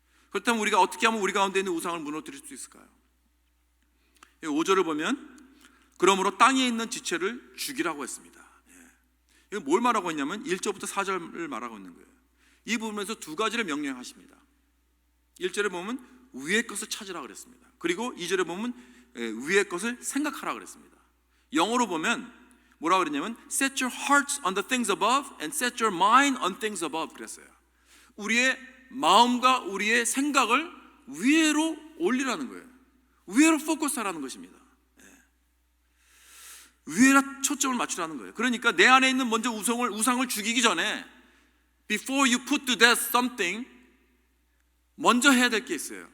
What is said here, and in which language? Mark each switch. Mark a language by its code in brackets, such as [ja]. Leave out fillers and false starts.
[ko] 그렇다면 우리가 어떻게 하면 우리 가운데 있는 우상을 무너뜨릴 수 있을까요? 5절을 보면, 그러므로 땅에 있는 지체를 죽이라고 했습니다. 이건 뭘 말하고 있냐면 1절부터 4절을 말하고 있는 거예요. 이 부분에서 두 가지를 명령하십니다. 1절에 보면 위의 것을 찾으라 그랬습니다. 그리고 2절에 보면 위의 것을 생각하라 그랬습니다. 영어로 보면 뭐라고 그랬냐면 [en] set your hearts on the things above and set your mind on things above [ko] 그랬어요. 우리의 마음과 우리의 생각을 위로 올리라는 거예요. 위에로 포커스하라는 것입니다. 위에다 초점을 맞추라는 거예요. 그러니까 내 안에 있는 먼저 우상을 죽이기 전에 [en] before you put to death something, [ko] 먼저 해야 될 게 있어요.